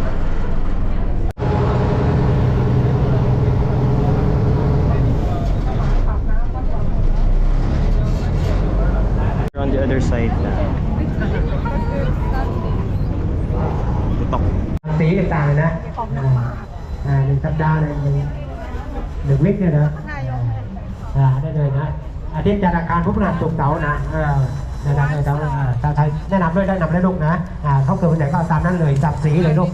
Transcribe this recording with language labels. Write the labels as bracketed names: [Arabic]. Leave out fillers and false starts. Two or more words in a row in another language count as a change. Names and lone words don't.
[English] On the other side na. [Filipino] Tutok. [Thai] สีต่างๆนะหนึ่งสัปดาห์เลยหนึ่งวิคเนี่ยนะได้เลยนะอาทิตย์จันทร์อังคารพุธพฤหัสศุกร์เสาร์นะแนะนำเลยถ้าใครแนะนำด้วยได้นำได้ลูกนะเขาเกิดวันไหนก็เอาตามนั้นเลยจับสีเลยลูก